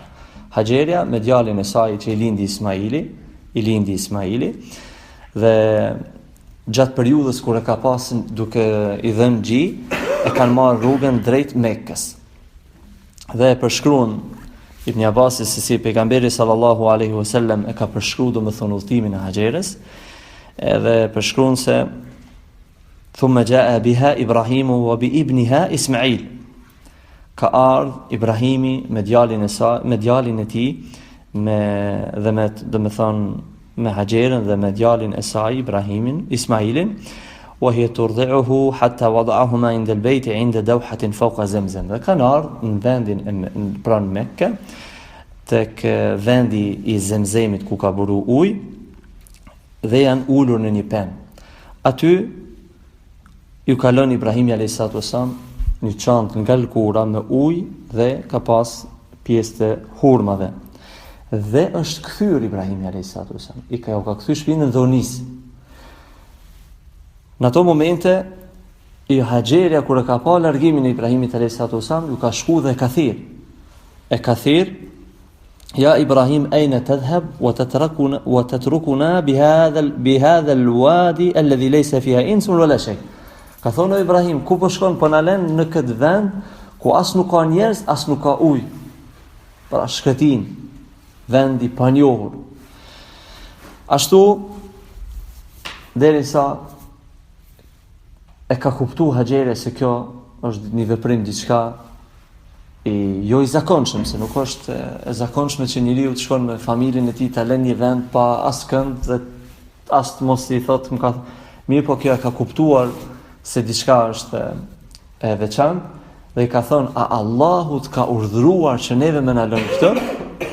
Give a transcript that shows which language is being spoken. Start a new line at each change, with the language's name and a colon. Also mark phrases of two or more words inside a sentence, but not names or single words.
Albanian: Haxherja me djalin e saj që i lindi Ismaili, dhe gjatë periudhës kur e ka pasur duke i dhënë gjy, e kanë marrë rrugën drejt Mekkës. Dhe e përshkruan Ibn Abbasi se si pejgamberi
Arabic: صلى الله عليه وسلم
Albanian: e ka përshkruar domethënë udhëtimin e Haxherës, edhe përshkruan se
Arabic: ثم جاء بها إبراهيم وبابنها إسماعيل.
Albanian: Ka ardhur Ibrahimi me djalin e saj, me djalin e tij, me Haxherën dhe me djalin e saj Ibrahimin, Ismailin,
Arabic: وهي ترضعه حتى وضعهما عند البيت عند دوحة فوق زمزم.
Albanian: Dhe kanë ardhur në vendin pranë Mekke, tek vendi i Zemzemit ku ka buru ujë, dhe janë ulur në një penë. Aty ju ka lënë Ibrahimi a.s. një çantë nga lkura me ujë dhe ka pas pjesë të hurmave. Dhe është kthyer Ibrahimi a.s. I ka kthyer shpinën dhe u nis. Në ato momente i Haxherja kur e ka pa largimin e Ibrahimit a.s. ju ka shku dhe e ka thirr
Arabic: يا إبراهيم أين تذهب وتتركنا بهذا الوادي الذي ليس فيها إنس ولا شيء.
Albanian: Ka thonë Ibrahim, ku po shkon, po na lën në këtë vend ku as nuk ka njerëz, as nuk ka ujë. Pra shkretin, vendi pa njohur. Ashtu derisa e ka kuptuar Haxherja se kjo është një veprim diçka jo i zakonshëm, se nuk është e zakonshme që njeriu të shkon me familjen e tij ta lënë një vend pa askënd dhe as të mos i thotë më ka mirë, po kjo e ka kuptuar se diçka është e veçantë dhe i ka thonë, a Allahu të ka urdhëruar që neve me na lënë këtë?